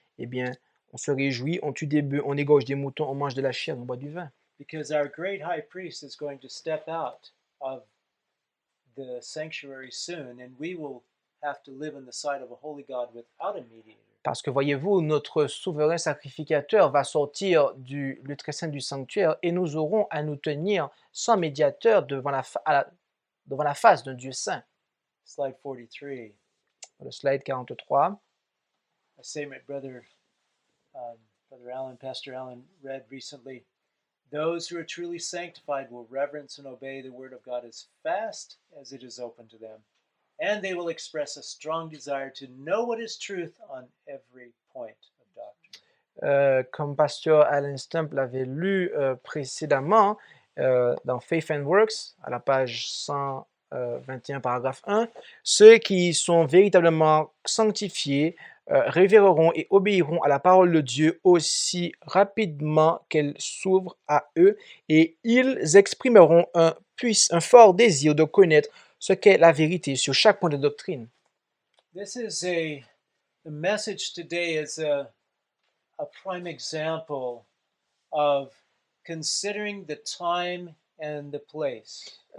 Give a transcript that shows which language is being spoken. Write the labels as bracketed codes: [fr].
[fr] Eh bien, on se réjouit, on tue des bœufs, on égorge des moutons, on mange de la chair, on boit du vin. [en] Because our great high priest is going to step out of the sanctuary soon, and we will have to live in the sight of a holy God without a mediator. [fr] Parce que voyez-vous, notre souverain sacrificateur va sortir du lieu très saint du sanctuaire et nous aurons à nous tenir sans médiateur devant la face d'un Dieu saint. [en] Slide 43. [fr] Le slide 43. [en] A statement Brother Allen, Pastor Allen, read recently. Those who are truly sanctified will reverence and obey the word of God as fast as it is open to them, and they will express a strong desire to know what is truth on every point of doctrine. [fr] Comme Pasteur Alan Stump l'avait lu précédemment dans Faith and Works, à la page 121, paragraphe 1, ceux qui sont véritablement sanctifiés révéreront et obéiront à la parole de Dieu aussi rapidement qu'elle s'ouvre à eux, et ils exprimeront un fort désir de connaître ce qu'est la vérité sur chaque point de doctrine. [en] The message today is a prime example of considering the time and the place.